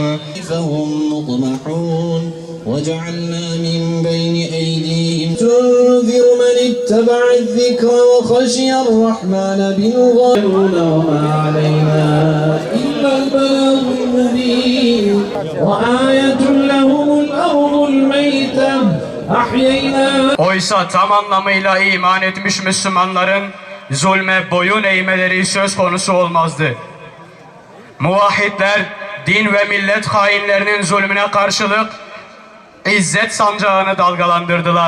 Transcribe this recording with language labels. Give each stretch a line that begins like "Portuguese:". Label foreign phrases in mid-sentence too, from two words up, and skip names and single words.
Arabic: فهم مطمحون وجعلنا من بين أيديهم تنذر من اتبع الذكر وخشي الرحمن بالغيب وما علينا إلا البلاغ المبين وآية لهم الأرض الميتة.
Turkish: Oysa tam anlamıyla iman etmiş Müslümanların zulme boyun eğmeleri söz konusu olmazdı. Muvahhidler din ve millet hainlerinin zulmüne karşılık İzzet sancağını dalgalandırdılar.